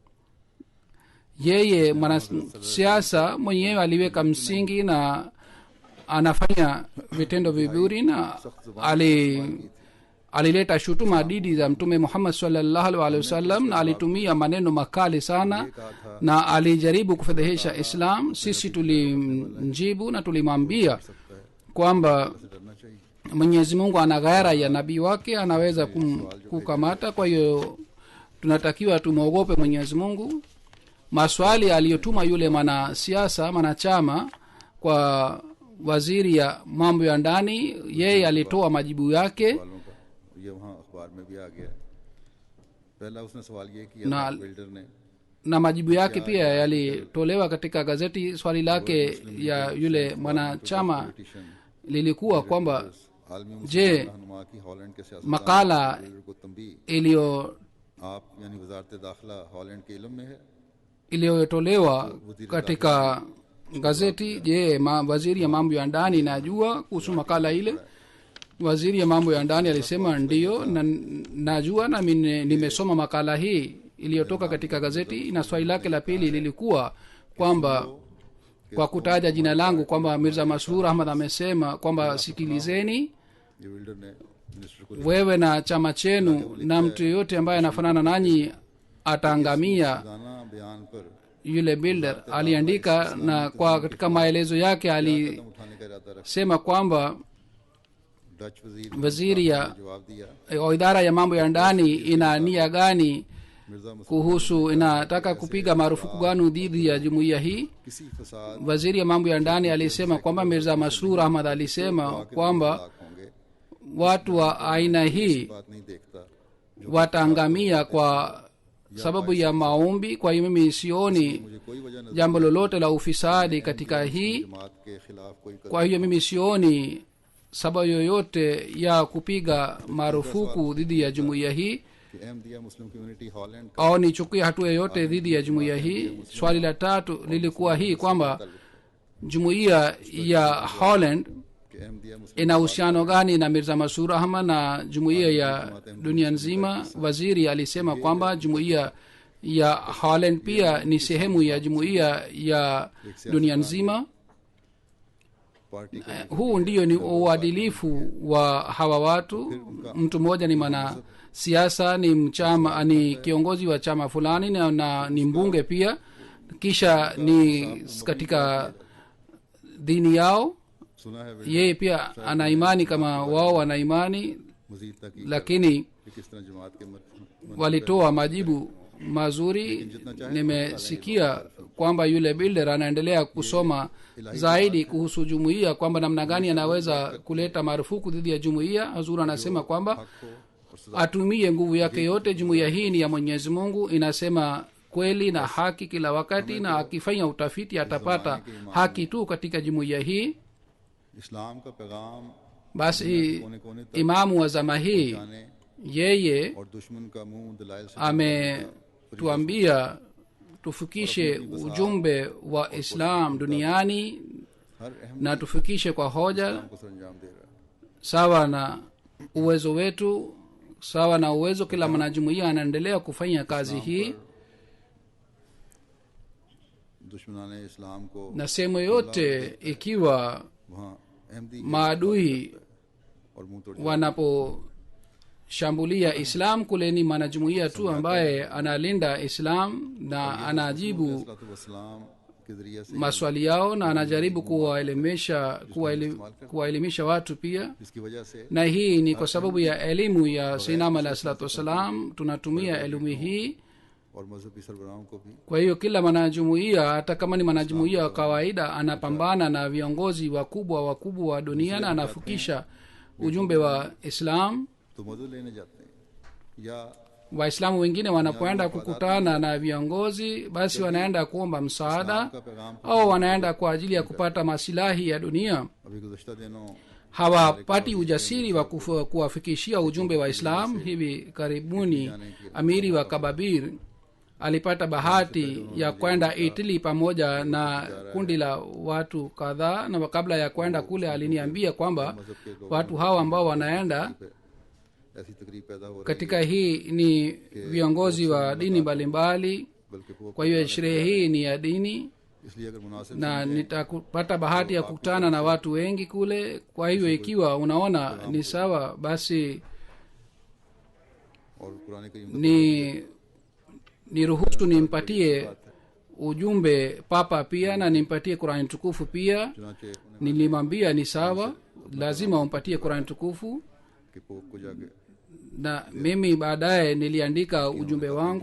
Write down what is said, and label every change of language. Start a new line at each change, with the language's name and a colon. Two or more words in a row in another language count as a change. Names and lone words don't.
Swahili: Yeye mwanasiasa mwenyewe aliweka msingi na anafanya vitendo vizuri, na alileta shutuma dhidi za Mtume Muhammad
Arabic: صلى الله عليه وسلم,
Swahili: na alitumia maneno makali sana na alijaribu kufedhehesha Islam. Sisi tulimjibu na tulimwambia kwamba
Urdu: ڈرنا چاہیے
Swahili: Mwenyezi Mungu ana ghaira ya nabii wake, anaweza kukamata. Kwa hiyo tunatakiwa tumwogope Mwenyezi Mungu. Maswali aliyotuma yule mwanasiasa mwanachama kwa waziri ya mambo ya ndani, yeye alitoa majibu yake,
Urdu: والوں کا یہ وہاں اخبار میں بھی آ گیا پہلا اس نے سوال یہ کیا نا-- تھا بلڈر نے
Swahili: na majibu yake pia yalitolewa katika gazeti. Swali lake ya yule mwanachama
Urdu: पॉलिटिशियन
Swahili: lilikuwa kwamba
Urdu: आलमी
Swahili: je,
Urdu: رہنما کی ہالینڈ کے سیاست
Swahili: makala
Urdu: کو تنبیہ
Swahili: iliyotolewa
Urdu: آپ یعنی وزارت داخلہ ہالینڈ کے علم میں ہے?
Swahili: iliyotolewa katika gazeti. Je, waziri ya mambo ya ndani najua kuhusu makala ile? Waziri ya mambo ya ndani alisema ndiyo, na najua na nimesoma makala hii iliyotoka katika gazeti. Na swali lake la pili lilikuwa kwamba kwa kutaja jina langu kwamba Mirza Masroor Ahmad amesema kwamba sikilizeni,
Urdu: یہ بلڈر نے منسٹر کو
Swahili: wewe na chama chenu na mtu yeyote ambaye anafanana nanyi ataangamia.
Urdu: روزانہ بیان پر
Swahili: Yule builder aliandika, na kwa katika maelezo yake
Urdu: قدم اٹھانے کا ارادہ رکھا.
Swahili: alisema kwamba
Urdu: डच
Swahili: waziri ya
Urdu: نے جواب دیا,
Swahili: au idara ya mambo ya ndani ina nia gani
Urdu: मिर्जा मसूद
Swahili: kuhusu, inataka kupiga marufuku gani dhidi ya jumuiya hii?
Urdu: کسی فساد
Swahili: Waziri ya mambo ya ndani alisema kwamba Mirza Masroor Ahmad alisema kwamba
Urdu: होंगे,
Swahili: watu wa aina hii
Urdu: بات نہیں دیکھتا.
Swahili: wataangamia kwa sababu ya maombi. Kwa hiyo mimi sioni
Urdu: مجھے کوئی وجہ نظر
Swahili: jambo lolote la ufisadi katika hii.
Urdu: جماعت کے خلاف کوئی قدم
Swahili: Kwa hiyo mimi sioni sababu yoyote ya kupiga marufuku dhidi ya jumuiya hii
Urdu: کہ احمدیہ مسلم کمیونٹی ہالینڈ کا
Swahili: au nichukue hatua yoyote dhidi ya jumuiya hii. Swali la tatu lilikuwa hii kwamba jumuiya ya Holland
Urdu: کہ احمدیہ مسلم
Swahili: ina uhusiano gani na Mirza Masroor Ahmad na jumuiya ya dunia nzima. Waziri alisema kwamba jumuiya ya Holland pia ni sehemu ya jumuiya ya dunia nzima.
Urdu: پارٹی کا
Swahili: Huu ndiyo ni uadilifu wa hawa watu. Mtu mmoja ni mwana siasa, ni mchama, ni kiongozi wa chama fulani na ni mbunge pia, kisha ni katika dini yao
Urdu: سنا ہے
Swahili: yeye pia ana imani kama wao wana imani,
Urdu: مزید تک
Swahili: lakini
Urdu: کہ کس طرح جماعت کے
Swahili: walitoa majibu mazuri. Nimesikia kwamba yule builder anaendelea kusoma zaidi kuhusu jumuiya, kwamba namna gani anaweza kuleta marufuku dhidi ya jumuiya. Hazur anasema kwamba
Urdu: کو اور سزا
Swahili: atumie nguvu yake yote. Jumuiya hii ni ya Mwenyezi Mungu, inasema kweli na haki kila wakati, na akifanya utafiti atapata haki tu katika jumuiya hii.
Urdu: اسلام کا پیغام
Swahili: Basi
Urdu: کونے کونے تک
Swahili: imamu wa zama hii
Urdu: जाने
Swahili: yeye
Urdu: اور دشمن کا منہ دلائل سے
Swahili: ametuambia tufikishe ujumbe wa Islam duniani
Urdu: ہر اہم
Swahili: na tufikishe kwa hoja
Urdu: کو سرانجام دے رہا ہے.
Swahili: sawa na uwezo wetu, sawa na uwezo. Kila mwanajumuiya anaendelea kufanya kazi hii,
Urdu: دشمنان اسلام کو
Swahili: na sehemu yote ikiwa
Urdu: وہاں احمدی
Swahili: maadui
Urdu: اور منہ توڑ
Swahili: wanaposhambulia Islam, kule ni mwanajumuiya tu ambaye analinda Islam na anajibu
Urdu: وسلام کے ذریعے سے
Swahili: maswali yao na anajaribu kuwaelimisha watu pia.
Urdu: اس کی وجہ سے
Swahili: Na hii ni kwa sababu ya elimu ya Sayyidina
Arabic: عليه الصلاة والسلام.
Swahili: Tunatumia elimu hii.
Urdu: اور مذہبی سربراہوں کو بھی
Swahili: Kwa hiyo kila mwanajumuiya, hata kama ni mwanajumuiya wa kawaida, anapambana na viongozi wakubwa wa dunia na anafikisha ujumbe wa Islam.
Urdu: تو مدد لینے جاتے ہیں یا
Swahili: Waislamu wengine wanapoenda kukutana na viongozi, basi wanaenda kuomba msaada
Urdu: کا پیغام
Swahili: au wanaenda kwa ajili ya kupata masilahi ya dunia.
Urdu: ابھی گزشتہ دنوں
Swahili: Hawapati ujasiri wa kuwafikishia ujumbe wa Islam. Hivi karibuni amiri wa Kababir alipata bahati ya kwenda Italy pamoja na kundi la watu kadhaa, na kabla ya kwenda kule aliniambia kwamba watu hawa ambao wanaenda
Urdu: ایسی تقریب پیدا ہو رہی
Swahili: katika hii ni viongozi wa dini mbalimbali.
Urdu: بلکہ وہ
Swahili: Kwa hiyo sherehe hii ni ya dini
Urdu: اس لیے اگر مناسب
Swahili: na nitapata bahati ya kukutana na watu wengi kule. Kwa hiyo ikiwa unaona ni sawa, basi
Urdu: اور قرآن کریم
Swahili: ni ruhusu nimpatie ujumbe papa pia na nimpatie Qur'ani tukufu pia.
Urdu: چنانچہ انہیں
Swahili: Nilimwambia ni sawa, lazima umpatie Qur'ani tukufu,
Urdu: کہ پوپ کو جا کے
Swahili: na mimi baadaye niliandika ujumbe wangu